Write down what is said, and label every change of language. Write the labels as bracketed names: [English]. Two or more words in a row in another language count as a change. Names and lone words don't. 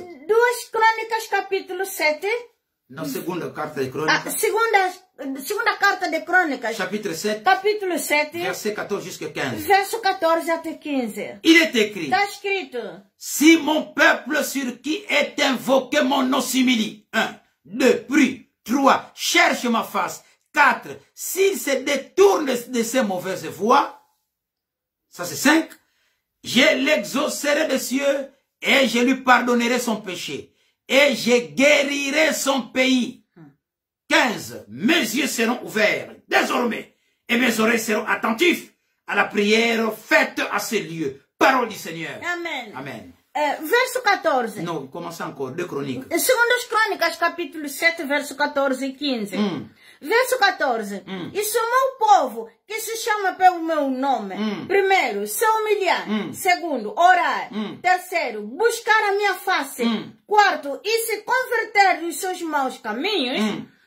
[Portuguese] 2 Crônicas capítulo 7, [French] Non, seconde carte de a Chroniques, [Portuguese] segunda carta de Crônicas, [French] chapitre 7 [Portuguese] capítulo 7, [French] verset 14 jusqu'à 15. [Portuguese] verso 14 até 15. [French] Il est écrit, [Portuguese] Está escrito: [French] si mon peuple sur qui est invoqué mon nom s'humilie, 1, 2, puis 3, cherche ma face, 4, s'il se détourne de ses mauvaises voies, ça c'est 5, je l'exaucerai des cieux et je lui pardonnerai son péché et je guérirai son pays. 15, mes yeux seront ouverts désormais et mes oreilles seront attentives à la prière faite à ces lieux. Parole du Seigneur. Amen. [Portuguese] Amen. Verso 14. [French] Non, commençons encore, 2 Chroniques. [Portuguese] Segundo as Crônicas, capítulo 7, verso 14 e 15. Verso 14. E se o meu povo, que se chama pelo meu nome, primeiro, se humilhar. Segundo, orar. Terceiro, buscar a minha face. Quarto, e se converter dos seus maus caminhos.